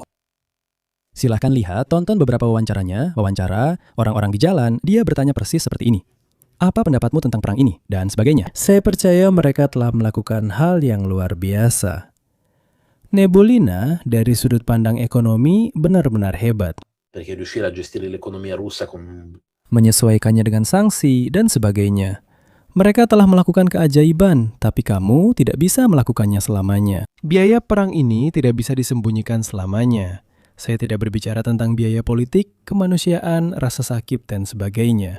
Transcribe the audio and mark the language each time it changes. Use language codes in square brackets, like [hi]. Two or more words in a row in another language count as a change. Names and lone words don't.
[id] Silahkan lihat, tonton beberapa wawancaranya, wawancara orang-orang di jalan, dia bertanya persis seperti ini. Apa pendapatmu tentang perang ini? Dan sebagainya. Saya percaya mereka telah melakukan hal yang luar biasa. Nebulina dari sudut pandang ekonomi benar-benar hebat. [it] Perché riuscire a gestire l'economia russa con [id] Menyesuaikannya dengan sanksi dan sebagainya. Mereka telah melakukan keajaiban, tapi kamu tidak bisa melakukannya selamanya. Biaya perang ini tidak bisa disembunyikan selamanya. Saya tidak berbicara tentang biaya politik, kemanusiaan, rasa sakit, dan sebagainya.